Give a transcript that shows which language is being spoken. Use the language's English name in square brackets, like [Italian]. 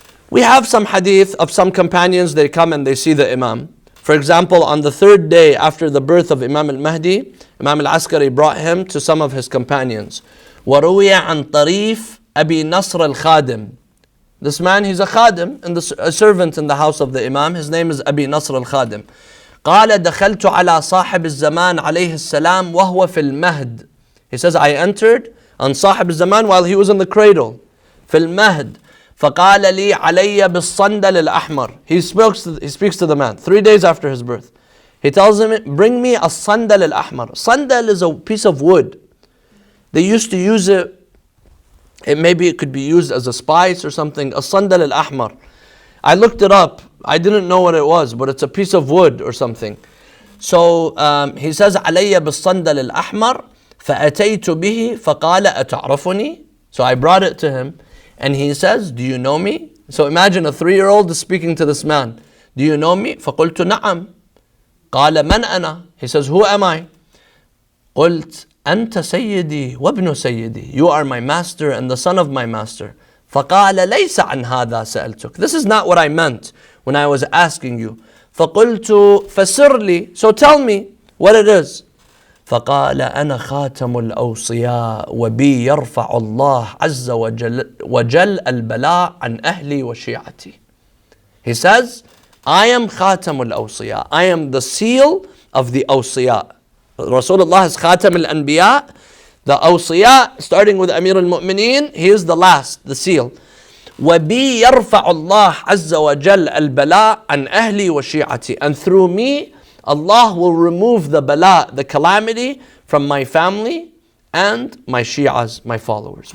[English] We have some hadith of some companions, they come and they see the Imam. For example, on the 3rd day after the birth of Imam al-Mahdi, Imam al-Askari brought him to some of his companions. [Arabic] وَرُوِيَ عَنْ طَرِيف أَبِي نَصْرَ الْخَادِمِ. [English] This man, he's a khadim, and a servant in the house of the Imam. His name is Abi Nasr al-Khadim. [Arabic] قال دخلت على صاحب الزمان عليه السلام وهو في المهد. [English] He says, I entered on Sahib al-Zaman while he was in the cradle. [Arabic] في المهد. فقال لي علي بالصندل الأحمر. [English] He speaks to the man 3 days after his birth. He tells him, bring me a sandal al-ahmar. Sandal is a piece of wood. They used to use it, maybe it could be used as a spice or something. A sandal al-ahmar. I looked it up. I didn't know what it was, but it's a piece of wood or something. So he says, [Arabic] علي بالصندل الأحمر فأتيت به فقال أتعرفني. [English] So I brought it to him. And he says, do you know me? So imagine a 3-year-old is speaking to this man. Do you know me? [Arabic] فقلت نعم. قال من أنا? [English] He says, who am I? [Arabic] قلت أنت سيدي وابن سيدي. [English] You are my master and the son of my master. [Arabic] فقال ليس عن هذا سألتك. [English] This is not what I meant when I was asking you. [Arabic] فقلت فسر لي. [English] So tell me what it is. [Arabic] فقال أنا خاتم الأوصياء وبي يرفع الله عز وجل البلاء عن أهلي وشيعتي. [English] He says, I am [Arabic] خاتم الأوصياء. [English] I am the seal of the أوصياء. Rasulullah is [Arabic] خاتم الأنبياء. [English] The أوصياء, starting with Amir al-Mu'mineen, he is the last, the seal. [Arabic] وبي يرفع الله عز وجل البلاء عن أهلي وشيعتي. [English] And through me, Allah will remove the bala, the calamity, from my family and my Shi'as, my followers.